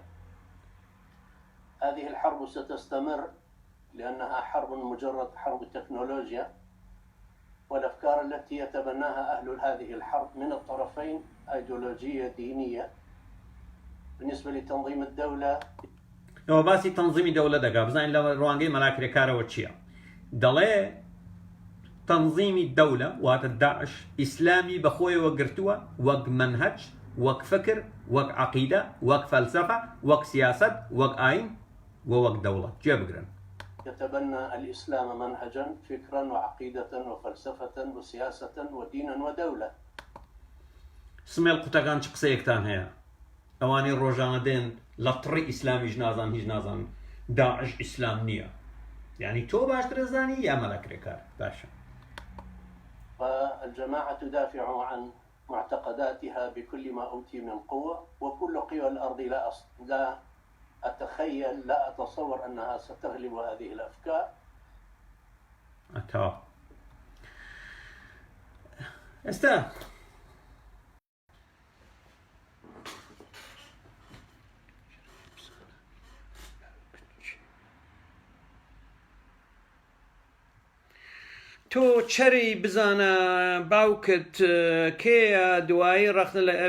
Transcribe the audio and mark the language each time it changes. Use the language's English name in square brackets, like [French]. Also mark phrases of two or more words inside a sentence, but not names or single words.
[Arabic] هذه الحرب ستستمر لأنها حرب مجرد حرب تكنولوجيا، والأفكار التي يتبناها أهل هذه الحرب من الطرفين أيديولوجية دينية. بالنسبة لتنظيم الدولة [Central Kurdish] ئەوە باسی تەنظیمی دەوڵەت دەکا، بزانین لە ڕوانگەی مەلا کرێکارەوە چییە. دەڵێ تەنظیمی دەولە واتە داعش ئیسلامی بەخۆیەوە گرتووە وەک منهج، وەک فکر، وەک عەقیدە، وەک فەلسەفە، وەک سیاسەت، وەک ئاین ووەک دەوڵەت جێبگرن. [Arabic] يتبنى الإسلام منهجا فكرا وعقيدة وفلسفة وسياسة ودينا ودولة. [Central Kurdish] سمێڵ قوتەکان چ قسەیەکتان هەیە؟ ئەوانەی ڕۆژانە دێن لە تڕی ئیسلامیش نازان هیچ نازان داعش ئیسلام نییە، یعنی تۆ باشترە زانی یا مەلا کرێکار؟ باشە. [Arabic] والجماعة تدافع عن معتقداتها بكل ما أوتي من قوة، وكل قوى الأرض لا أتخيل لا أتصور أنها ستغلب هذه الأفكار. [Central Kurdish] ئێستا تۆ چەری بزانە باوکت کێیە دوایی ڕەخنە لە